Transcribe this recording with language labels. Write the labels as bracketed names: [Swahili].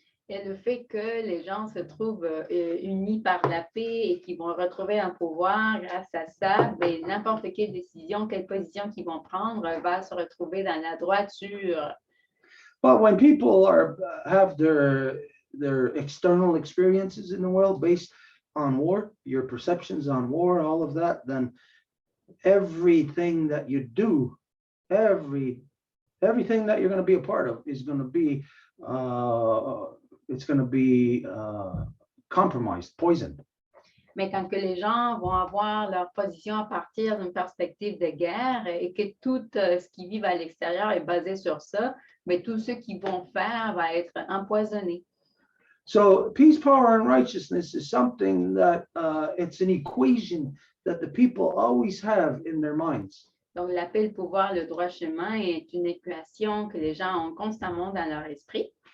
[French] Et le fait que les gens se trouvent unis par la paix et qu'ils vont retrouver un pouvoir grâce à ça, ben, n'importe quelle décision, quelle position qu'ils vont prendre va se retrouver dans la droiture. [English] But when people have their external experiences in the world based on war, your perceptions on war, all of that, then everything that you do, everything that you're going to be a part of is going to be compromised, poisoned. [French] Mais quand que les gens vont avoir leur position à partir d'une perspective de guerre et que tout ce qu'ils vivent à l'extérieur est basé sur ça, mais tout ce qu'ils vont faire va être empoisonné. [English] So peace, power, and righteousness is something that it's an equation that the people always have in their minds. [French] Donc, la paix, le pouvoir, le droit chemin est une équation que les gens ont constamment dans leur esprit.